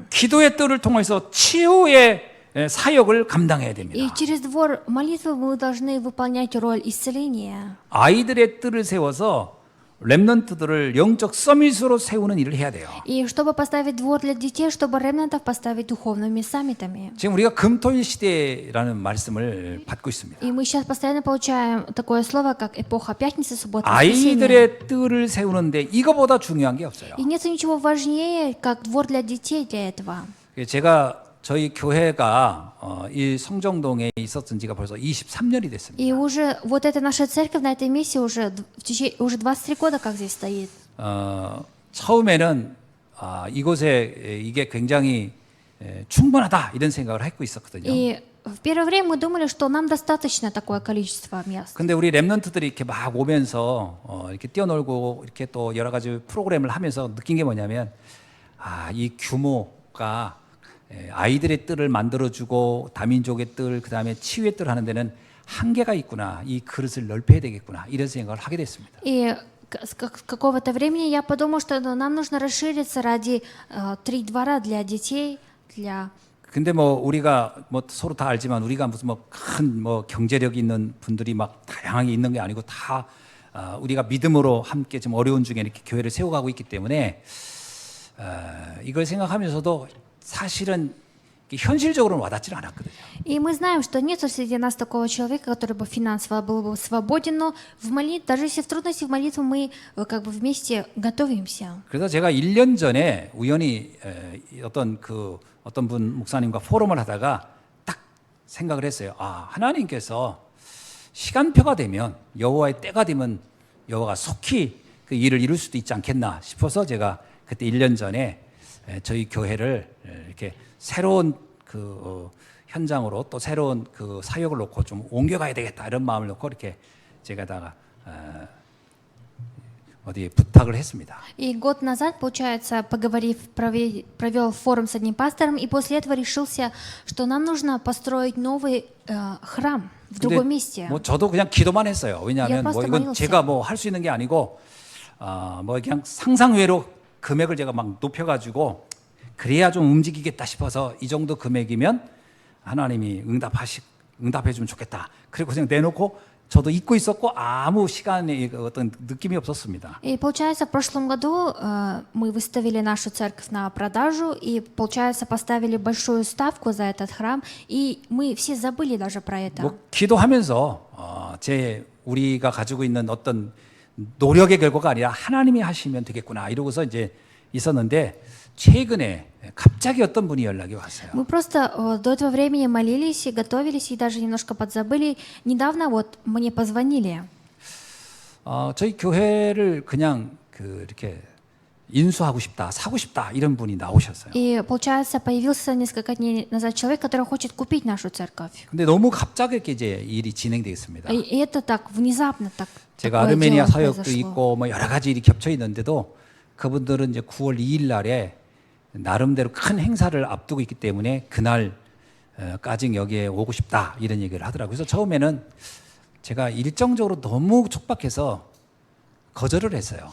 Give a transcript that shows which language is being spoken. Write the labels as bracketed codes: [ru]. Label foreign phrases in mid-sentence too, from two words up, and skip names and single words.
[ko] 기도의 뜰을 통해서 치유의 사역을 감당해야 [ru] И [ko] 됩니다. [ru] через двор молитвы мы должны выполнять роль исцеления. [ko] 아이들의 뜰을 세워서 렘넌트들을 영적 서밋으로 세우는 일을 해야 돼요. [ru] И чтобы поставить двор для детей, чтобы ремнантов поставить духовными саммитами. [ko] 지금 우리가 금토일 시대라는 말씀을 받고 있습니다. [ru] И мы сейчас постоянно получаем такое слово, как эпоха пятницы, суббота, воскресенье. [ko] 아이들의 뜰을 세우는데 이거보다 중요한 게 없어요. [ru] И нет ничего важнее, как двор для детей для этого. [ko] 제가 저희 교회가 이 성정동에 있었던 지가 벌써 23년이 됐습니다. [ru] И уже вот эта наша церковь на этом месте уже 23 года как здесь стоит. [ko] 처음에는 이곳에 이게 굉장히 충분하다 이런 생각을 하고 있었거든요. [ru] И в первое время мы думали, что нам достаточно такое количество мест. [ko] 근데 우리 랩런트들이 이렇게 막 오면서 이렇게 뛰어놀고 이렇게 또 여러 가지 프로그램을 하면서 느낀 게 뭐냐면 이 규모가 아이들의 뜰을 만들어주고 다민족의 뜰, 그 다음에 치유의 뜰 하는 데는 한계가 있구나. 이 그릇을 넓혀야 되겠구나. 이런 생각을 하게 됐습니다. [ru] И с какого-то времени я подумала, что нам нужно расшириться ради 3 двора для детей, для... [ko] 근데 뭐 우리가 뭐 서로 다 알지만 우리가 무슨 뭐 큰 뭐 경제력 있는 분들이 막 다양하게 있는 게 아니고 다 우리가 믿음으로 함께 좀 어려운 중에 이렇게 교회를 세워가고 있기 때문에 이걸 생각하면서도 사실은 현실적으로는 와닿지는 않았거든요. [ru] И мы знаем, что нет среди нас такого человека, который бы финансово был бы свободен, но даже если в трудности в молитву мы как бы вместе готовимся. [ko] 그래서 제가 1년 전에 우연히 어떤 분 목사님과 포럼을 하다가 딱 생각을 했어요. 하나님께서 시간표가 되면 여호와의 때가 되면 여호와가 속히 그 일을 이룰 수도 있지 않겠나 싶어서 제가 그때 1년 전에 저희 교회를 이렇게 새로운 현장으로 또 새로운 그 사역을 놓고 좀 옮겨가야 되겠다 이런 마음을 놓고 이렇게 제가다가 어디에 부탁을 했습니다. [ru] И год назад, получается, провел форум с одним пастором, и после этого решился, что нам нужно построить новый храм в другом месте. [ko] 뭐 저도 그냥 기도만 했어요. 왜냐하면 뭐 이건 [ru] молился. [ko] 제가 뭐 할 수 있는 게 아니고 뭐 그냥 상상외로 금액을 제가 막 높여가지고 그래야 좀 움직이겠다 싶어서 이 정도 금액이면 하나님이 응답해주면 좋겠다. 그리고 그냥 내놓고 저도 잊고 있었고 아무 시간에 어떤 느낌이 없었습니다. [ru] И получается, в прошлом году мы выставили нашу церковь на продажу, и получается, поставили большую ставку за этот храм, и мы все забыли даже про это. [ko] 뭐 기도하면서 우리가 가지고 있는 어떤 노력의 결과가 아니라 하나님이 하시면 되겠구나 이러고서 이제 있었는데 최근에 갑자기 어떤 분이 연락이 왔어요. [ru] Мы просто до этого времени молились и готовились, и даже немножко подзабыли. Недавно вот мне позвонили. [ko] 저희 교회를 그냥 이렇게 인수하고 싶다, 사고 싶다 이런 분이 나오셨어요. [ru] И получается, появился несколько дней назад человек, который хочет купить нашу церковь. [ko] 근데 너무 갑자기 이렇게 이제 일이 진행되겠습니다. [ru] И это так внезапно так. [ko] 제가 [ru] такое [ko] 아르메니아 [ru] дело [ko] 사역도 [ru] произошло. [ko] 있고 뭐 여러 가지 일이 겹쳐 있는데도 그분들은 이제 9월 2일 날에 나름대로 큰 행사를 앞두고 있기 때문에 그날까지 여기에 오고 싶다 이런 얘기를 하더라고요. 그래서 처음에는 제가 일정적으로 너무 촉박해서 거절을 했어요.